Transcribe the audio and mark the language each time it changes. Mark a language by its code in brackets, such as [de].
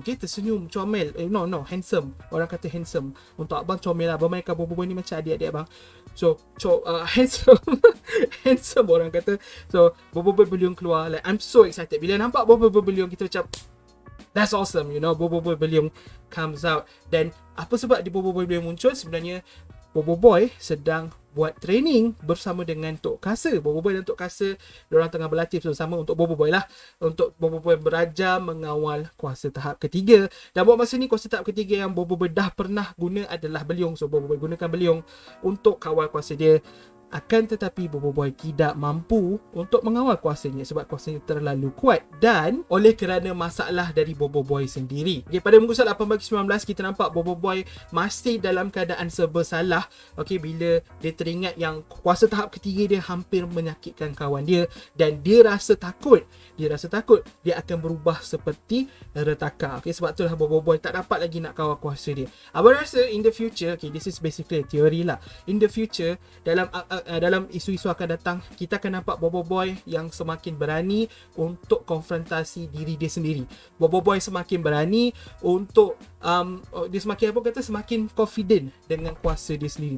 [ms] Okay, tersenyum comel. No, handsome. Orang kata handsome. Untuk abang comel lah. Abang mainkan Boboiboy ni macam adik-adik abang. [en] So handsome. [ms] Handsome orang kata. [en] So Boboiboy Beliong keluar. Like I'm so excited. [ms] Bila nampak Boboiboy Beliong kita macam [en] that's awesome, you know. Boboiboy Beliong comes out. [ms] Dan apa sebab di Boboiboy Beliong muncul? Sebenarnya Boboiboy sedang buat training bersama dengan Tok Kasa. Boboiboy dan Tok Kasa, diorang tengah berlatih bersama untuk Boboiboy lah. Untuk Boboiboy belajar mengawal kuasa tahap ketiga. Dan buat masa ni kuasa tahap ketiga yang Boboiboy dah pernah guna adalah Beliong. So Boboiboy gunakan Beliong untuk kawal kuasa dia. Akan tetapi Boboiboy tidak mampu untuk mengawal kuasanya sebab kuasanya terlalu kuat dan oleh kerana masalah dari Boboiboy sendiri. Okay, pada muka surat 18-19 kita nampak Boboiboy masih dalam keadaan serba salah. Okay, bila dia teringat yang kuasa tahap ketiga dia hampir menyakitkan kawan dia, dan dia rasa takut. Dia akan berubah seperti retaka. Okay, sebab itulah Boboiboy tak dapat lagi nak kawal kuasa dia. Abang rasa [en] in the future, okay, this is basically a theory lah. In the future, [ms] dalam isu-isu akan datang, kita akan nampak Boboiboy yang semakin berani untuk konfrontasi diri dia sendiri. Boboiboy semakin berani untuk dia semakin confident dengan kuasa dia sendiri.